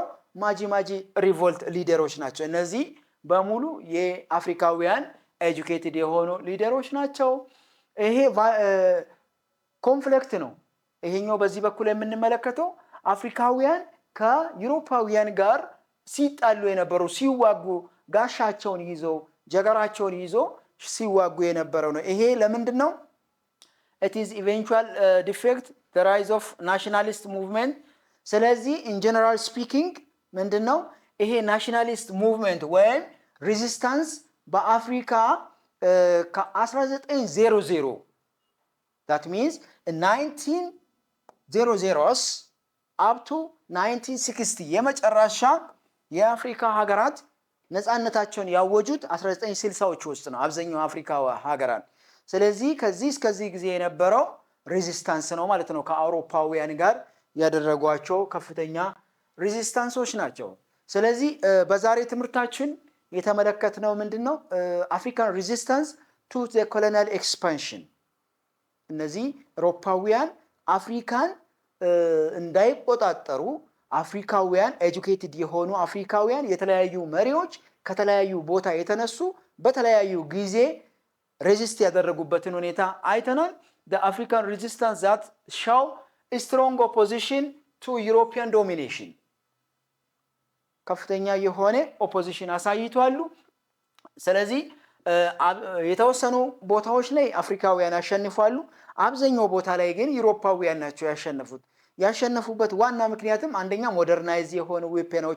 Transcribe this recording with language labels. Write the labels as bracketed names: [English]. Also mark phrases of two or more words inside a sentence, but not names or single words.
[Amharic] ማጂ ሪቮልት ሊደሮች ናቸው እነዚህ በሙሉ የአፍሪካውያን ኤጁኬትድ የሆኑ ሊደሮች ናቸው ይሄ ኮንፍሊክት ነው ይሄኛው በዚህ በኩል የምንመለከተው አፍሪካውያን ከዩሮፓውያን ጋር ሲጣሉ የነበሩ ሲዋጉ ጋሻቸውን ይዘው ጀገራቸውን ይዘው ሲዋጉ የነበረው ነው ይሄ ለምንድነው [English] it is eventual defect the rise of nationalist movement [Amharic] ስለዚህ [English] in general speaking [Amharic] ምንድነው ይሄ [English] nationalist movement [Amharic] ወይም resistance በአፍሪካ ከ1900 [English] that means in 1900s up to 1960 [Amharic] የመጨረሻ የአፍሪካ ሀገራት ነፃነታቸውን ያወጁት 1960ዎች ውስጥ ነው አብዛኛው አፍሪካ ሀገራት ስለዚህ ከዚህ እስከዚህ ጊዜ የነበረው ሬዚስታንስ ነው ማለት ነው ከአውሮፓውያን ጋር ያደረጓቸው ከፍተኛ ሬዚስታንሶች ናቸው ስለዚህ በዛሬ ትምህርታችን የተመለከትነው ምንድነው አፍሪካን ሬዚስታንስ to [English] the colonial expansion [Amharic] እነዚህ አውሮፓውያን አፍሪካን እንዳይቆጣጠሩ አፍሪካውያን ኤጁኬትድ የሆኑ አፍሪካውያን የተለያዩ መሪዎች ከተለያዩ ቦታ የተነሱ በተለያዩ ጊዜ ሬዚስት ያደረጉበትን ሁኔታ አይተናል [English] the African resistance that show a strong opposition to European domination [Amharic] ከፍተኛ የሆነ ኦፖዚሽን አሳይቷሉ ስለዚህ የተወሰኑ ቦታዎች ላይ አፍሪካውያን ያሸንፋሉ አብዛኛው ቦታ ላይ ግን ዩሮፓውያን ናቸው ያሸነፉበት ዋና ምክንያቱም አንደኛ ሞደርናይዝ የሆኑ ዌፐኖች